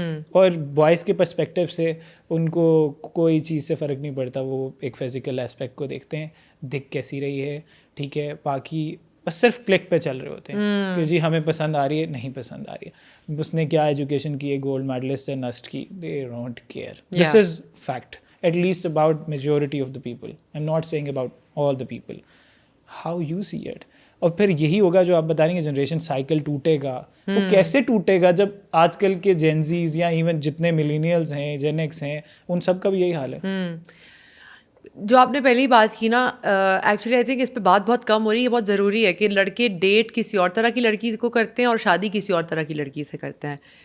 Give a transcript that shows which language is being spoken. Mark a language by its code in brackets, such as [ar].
[ur] اور بوائز کے پرسپیکٹیو سے ان کو کوئی چیز سے فرق نہیں پڑتا, وہ ایک فزیکل اسپیکٹ کو دیکھتے ہیں, دکھ کیسی رہی ہے, ٹھیک ہے, باقی بس صرف کلک پہ چل رہے ہوتے ہیں کہ جی ہمیں پسند آ رہی ہے, نہیں پسند آ رہی ہے, اس نے کیا ایجوکیشن کی ہے, گولڈ میڈلسٹ سے نسٹ کی, [en] They don't care. This is fact, at least about majority of the people. I'm not saying about all the people. How you see it. [ur] اور پھر یہی ہوگا جو آپ بتا رہی ہیں جنریشن سائیکل ٹوٹے گا, وہ کیسے ٹوٹے گا جب آج کل کے جینزیز یا ایون جتنے ملینیلز ہیں, جین ایکس ہیں, ان سب کا بھی یہی حال ہے. جو آپ نے پہلی بات کی نا, [en] actually I think [ur] اس پہ بات بہت کم ہو رہی ہے. یہ بہت ضروری ہے کہ لڑکے ڈیٹ کسی اور طرح کی لڑکی کو کرتے ہیں اور شادی کسی اور طرح کی لڑکی سے کرتے ہیں.